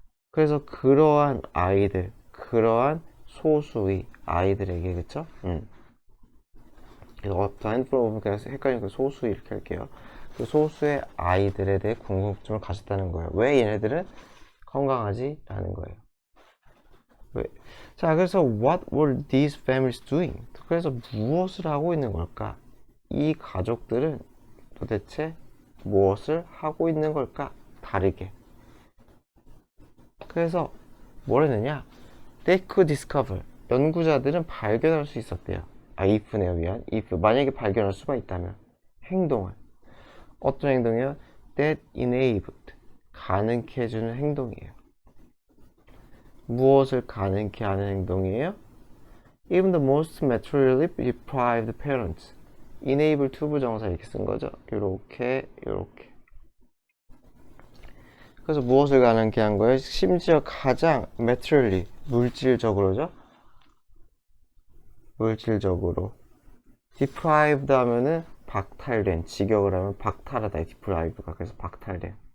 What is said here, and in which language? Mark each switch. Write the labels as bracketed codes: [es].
[ko] 그래서 그러한 아이들, 그러한 소수의 아이들에게, 그쵸? 그래서 [en] handful of [ko] 그냥 헷갈리니까 소수 이렇게 할게요. 그 소수의 아이들에 대해 궁금증을 가졌다는 거예요. 왜 얘네들은 건강하지? 라는 거예요. 왜? 자, 그래서 [en] what were these families doing? [ko] 그래서 무엇을 하고 있는 걸까? 이 가족들은 도대체 무엇을 하고 있는 걸까? 다르게. 그래서 뭘 했느냐? [en] They could discover. [ko] 연구자들은 발견할 수 있었대요. if네요, 위한. if. 만약에 발견할 수만 있다면. 행동을. 어떤 행동이요? [en] That enabled. [ko] 가능케 해주는 행동이에요. 무엇을 가능케 하는 행동이에요? [en] Even the most materially deprived parents. enable to [ko] 부정사 이렇게 쓴 거죠. 요렇게. 그래서 무엇을 가능케 한 거예요? 심지어 가장 materially, 물질적으로죠. 물질적으로. deprived 하면은 박탈된, 직역을 하면 박탈하다, deprived가. 그래서 박탈된.